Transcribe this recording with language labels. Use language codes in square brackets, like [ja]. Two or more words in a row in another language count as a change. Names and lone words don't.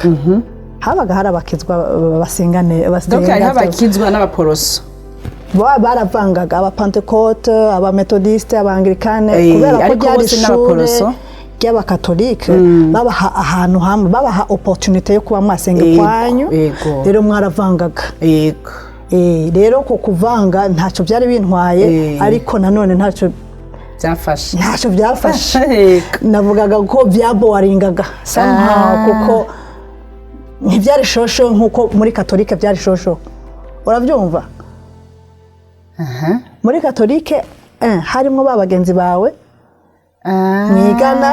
[rw] Habaga hari abakizwa basengane donc hari abakizwa n'abaporoso baravangaga abapentekote abametodiste abangirikane kubera ko ariko ryari bose ishure n'abaporoso. ry'abakatolike babaha ahantu hamwe babaha opportunité yo kuba mwasenga kwanyu rero mwaravangaga yego rero ko kuvanga ntacyo byari bintwaye ariko nanone ntacyo byafashe navugaga ko byaboringaga somehow kuko ntibyari shosho nk'uko muri katolike byari shosho urabyumva muri katolike harimo ba bagenzi bawe mwigana